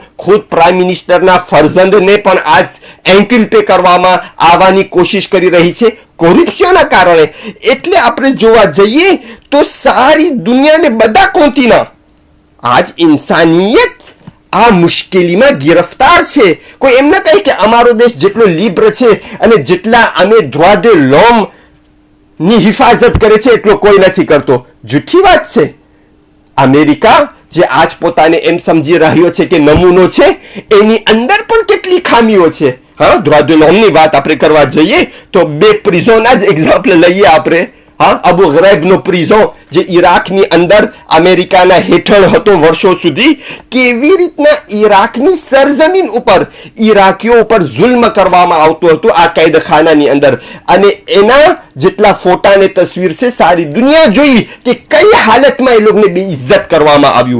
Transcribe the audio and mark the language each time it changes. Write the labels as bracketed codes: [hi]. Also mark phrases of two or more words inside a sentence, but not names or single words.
[gu] ખુદ [en] prime minister's [gu] ફરજંદને પણ આજ એન્કલ પે કરવામાં આવવાની કોશિશ કરી રહી છે કોરપ્શનના કારણે. એટલે આપણે જોવા જઈએ તો સારી દુનિયાને બધા કોન્ટિનન્ટ, આજ ઇન્સાનિયત આ મુશ્કેલીમાં ગિરફ્તાર છે. કોઈ એમ ના કહે કે અમારો દેશ જેટલો લિબ્ર છે અને જેટલા અમે [fr] droit de l'homme [gu] ની હિફાજત કરે છે એટલો કોઈ નથી કરતો. જૂઠી વાત છે. અમેરિકા જે આજ પોતાને એમ સમજી રહ્યો છે કે નમૂનો છે, એની અંદર પણ કેટલી ખામીઓ છે. હા, [fr] droit de l'homme [gu] ની વાત આપણે કરવા જઈએ તો બે પ્રિઝનના જ એક્ઝામ્પલ લઈએ આપણે. હા, અબુ ગરાઈબનો પ્રિઝન જે ઈરાકની અંદર અમેરિકાના હેઠળ હતો વર્ષો સુધી, કેવી રીતના ઈરાકની સરજમીન ઉપર ઈરાકીઓ ઉપર જુલ્મ કરવામાં આવતું હતું આ કેદખાનાની અંદર, અને એના જેટલા ફોટા અને તસવીર છે સારી દુનિયા જોઈ કે કઈ હાલતમાં એ લોકોને બેઇજ્જત કરવામાં આવ્યું.